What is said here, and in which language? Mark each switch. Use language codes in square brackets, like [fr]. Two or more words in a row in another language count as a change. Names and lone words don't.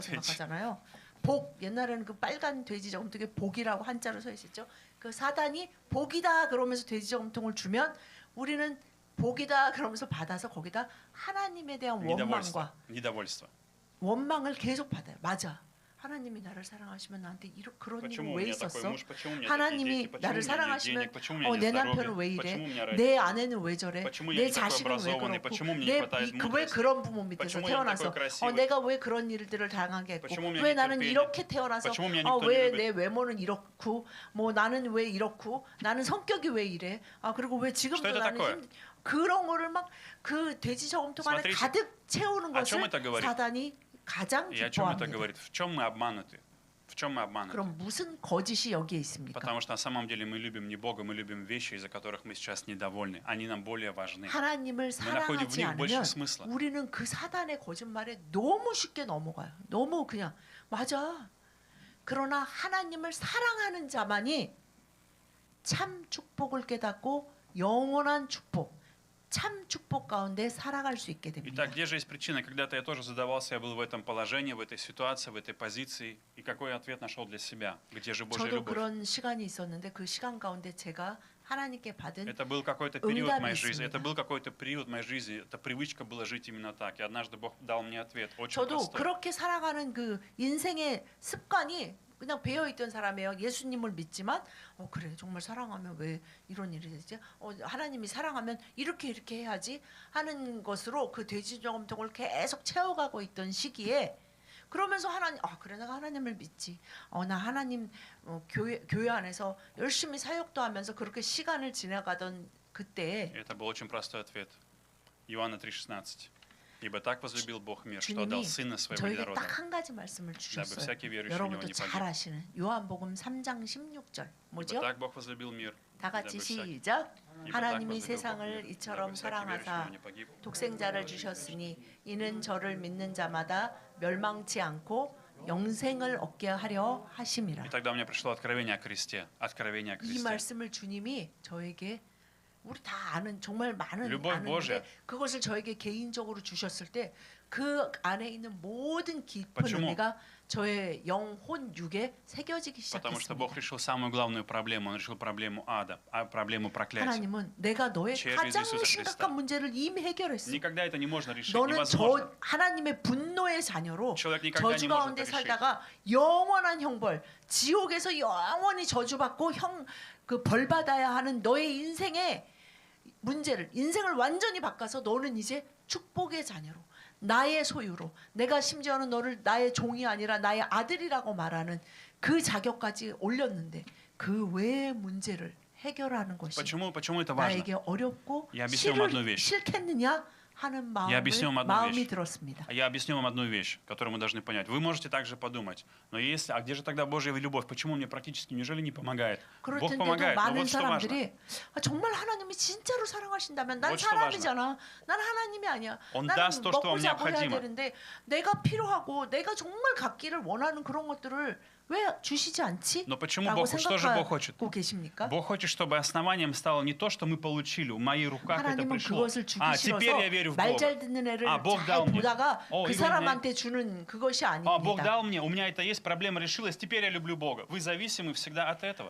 [ko] 돼지. 생각하잖아요. 복 옛날에는 그 빨간 돼지 저금통에 복이라고 한자로 써 있었죠. 그 사단이 복이다 그러면서 돼지 저금통을 주면 우리는 복이다 그러면서 받아서 거기다 하나님에 대한 [ru] Недовольство. [ko] 원망과 [ru] Недовольство. [ko] 원망을 계속 받아요. 맞아. 하나님이 나를 사랑하시면 나한테 그런 일을 [ru] Почему у [ko] 왜 [ru] меня такой [ko] 있었어? [ru] муж? Почему у меня такие [ko] 하나님이 [ru] дети? Почему у [ko] 나를 [ru] меня нет [ko] 사랑하시면 [ru] денег? Почему у меня нет [ko] 내 [ru] здоровья? [ko] 남편은 왜 이래? [ru] Почему у меня [ko] 내 [ru] родители? [ko] 아내는 왜 저래? [ru] почему я [ko] 내 [ru] не такой [ko] 자식은 왜 [ru] образованный? [ko] 그렇고? [ru] почему мне не хватает [ko] 왜 [ru] мудрости? [ko] 그런 부모 밑에서 [ru] почему я не [ko] 태어나서 [ru] такой красивый? [ko] 내가 왜 그런 일들을 당하게 했고 [ru] почему у меня [ko] 왜 [ru] нет [ko] 나는 [ru] терпения? [ko] 이렇게 태어나서 [ru] почему меня никто не [ko] 왜 [ru] любит? [ko] 내 외모는 이렇고 뭐 나는 왜 이렇고 나는 성격이 왜 이래? 그리고 왜 지금도 [ru] что это [ko] 나는 [ru] такое? [ko] 그런 거를 막 그 돼지 저금통 안에 [ru] Смотрите, [ko] 가득 채우는 [ru] о чем [ko] 것을 [ru] это говорит? [ko] 사단이 가장 [ru] И о чем это [ko] 기뻐합니다. [ru] говорит? В чем мы обмануты? В чем мы обмануты? [ko] 그럼 무슨 거짓이 여기에 있습니까? [ru] Потому что на самом деле мы любим не Бога, мы любим вещи, из-за которых мы сейчас недовольны. Они нам более важны. [ko] 하나님을 [ru] находим в [ko] 사랑하지 [ru] них больше [ko] 않으면 [ru] смысла. [ko] 우리는 그 사단의 거짓말에 너무 쉽게 넘어가요. 너무 그냥 맞아. 그러나 하나님을 사랑하는 자만이 참 축복을 깨닫고 영원한 축복, 참 축복 가운데 살아갈 수 있게 됩니다. [ru] Итак, где же есть причина? Когда-то я тоже задавался, я был в этом положении, в этой ситуации, в этой позиции. И какой ответ нашел для себя? Где же Божья [ko] 저도 [ru] любовь? [ko] 그런 시간이 있었는데 그 시간 가운데 제가 하나님께 받은 [ru] Это был какой-то период [ko] 응답이 [ru] моей жизни. [ko] 있습니다. [ru] Это был какой-то период моей жизни. Эта привычка была жить именно так. И однажды Бог дал мне ответ. Очень [ko] 저도 [ru] простой. [ko] 그렇게 살아가는 그 인생의 습관이 그냥 배어 있던 사람이에요. 예수님을 믿지만 그래 정말 사랑하면 왜 이런 일이 되지? 하나님이 사랑하면 이렇게 해야지 하는 것으로 그 돼지 저금통을 계속 채워가고 있던 시기에 그러면서 하나님 그래 내가 하나님을 믿지. 나 하나님 교회 안에서 열심히 사역도 하면서 그렇게 시간을 지나가던 그때에 [ru] Это был очень простой ответ. Иоанна 3,16. Ибо так возлюбил Бог мир, что отдал [ko] 주님이 [ru] Сына Своего [ko] 저에게 [ru] единородного, [ko] 딱 한 가지 말씀을 [ru] дабы [ko] 주셨어요. [ru] всякий верующий в Него [ko] 여러분도 [ru] не [ko] 잘 [ru] погиб. [ko] 아시는 요한복음 3장 16절 뭐죠? [ru] Ибо так Бог возлюбил мир, [ko] 다 같이 [ru] дабы всякий [ko] 시작. [ru] ибо так [ko] 하나님이 [ru] возлюбил Бог [ko] 세상을 [ru] мир, [ko] 이처럼 [ru] дабы всякий верующий в [ko] 사랑하사 [ru] Него не погиб. [ko] 독생자를 주셨으니 이는 저를 믿는 자마다 멸망치 않고 영생을 얻게 하려 하심이라. [ru] И тогда у меня пришло откровение о кресте. Откровение о [ko] 이 [ru] кресте. [ko] 말씀을 주님이 저에게 우리 다 아는 정말 많은 [ru] Любовь [ko] 아는데 [ru] Божья. [ko] 그것을 저에게 개인적으로 주셨을 때 그 안에 있는 모든 깊은 [ru] Почему? [ko] 의미가 저의 영혼 육에 새겨지기 [ru] Потому что [ko] 시작했습니다. [ru] Бог решил самую главную проблему. Он решил проблему ада, проблему проклятия. [ko] 하나님은 내가 너의 [ru] Через [ko] 가장 [ru] Иисуса [ko] 심각한 [ru] Христа. [ko] 문제를 이미 해결했어. [ru] Никогда это не можно решить, [ko] 너는 [ru] невозможно. [ko] 하나님의 분노의 자녀로 [ru] Человек никогда [ko] 저주 [ru] не может [ko] 가운데 [ru] это решить. [ko] 살다가 영원한 형벌, 지옥에서 영원히 저주받고 그 벌 받아야 하는 너의 인생의 문제를 인생을 완전히 바꿔서 너는 이제 축복의 자녀로 나의 소유로 내가 심지어는 너를 나의 종이 아니라 나의 아들이라고 말하는 그 자격까지 올렸는데 그 외의 문제를 해결하는 것이 [ru] Почему это важно? [ko] 나에게 어렵고 [ru] Я объясню вам одну вещь. [ko] 싫겠느냐 하는 [ru] объясню вам одну [ko] 마음이 [ru] вещь. [ko] 들었습니다. [ru] Я объясню вам одну вещь, которую мы должны понять. Вы можете также подумать, но если, а где же тогда Божья любовь? Почему мне практически, неужели не помогает? [ko] 그럴 [ru] Бог [ko] 텐데도 [ru] помогает, но [ko] 많은 [ru] вот что важно. [ko] 사람들이 정말 하나님이 진짜로 사랑하신다면 난 [ru] Вот что [ko] 사람이잖아. 난 하나님이 아니야. [ru] Он [ko] 나는 [ru] даст то, что [ko] 먹고 [ru] вам [ko] 자고 해야 [ru] необходимо. [ko] 되는데 내가 필요하고 내가 정말 갖기를 원하는 그런 것들을 왜 주시지 않지? [ru] Но почему [ko] 라고 [ru] Бог, что же Бог хочет? [ko] 생각하고 계십니까? [ru] Бог хочет, чтобы основанием стало не то, что мы получили, в моих руках это [ko] 하나님은 [ru] пришло. [ko] 그것을 주기 [ru] А, теперь я [ko] 싫어서 [ru] верю в [ko] 말 [ru] Бога. [ko] 잘 듣는 애를 [ru] Бог [ko] 잘 [ru] дал мне. [ko] 보다가 그 이거 사람한테 주는 그것이 [ru] Бог [ko] 아닙니다. [ru] дал мне, у меня это есть, проблема решилась, теперь я люблю Бога. Вы зависимы всегда от этого,